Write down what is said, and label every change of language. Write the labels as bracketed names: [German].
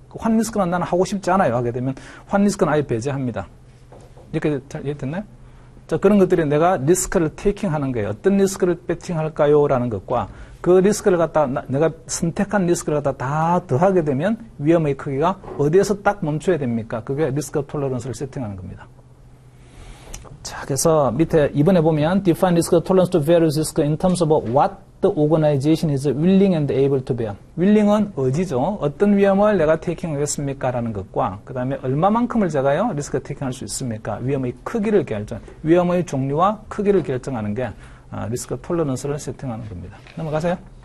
[Korean] 환리스크는 나는 하고 싶지 않아요. 하게 되면 환리스크는 아예 배제합니다. 이렇게 잘 이해됐나요? 자, 그런 것들이 내가 리스크를 테이킹하는 거예요. 어떤 리스크를 배팅할까요? 라는 것과 그 리스크를 갖다 내가 선택한 리스크를 갖다 다 더하게 되면 위험의 크기가 어디에서 딱 멈춰야 됩니까? 그게 리스크 톨러런스를 세팅하는 겁니다. 자, 그래서 밑에 2번에 보면 [English] define risk tolerance to various risk in terms of what the organization is willing and able to bear. [Korean] willing은 의지죠. 어떤 위험을 내가 테이킹하겠습니까? 라는 것과 그 다음에 얼마만큼을 제가요 리스크 테이킹할 수 있습니까? 위험의 크기를 위험의 종류와 크기를 결정하는 게 리스크 톨러런스를 세팅하는 겁니다. 넘어가세요.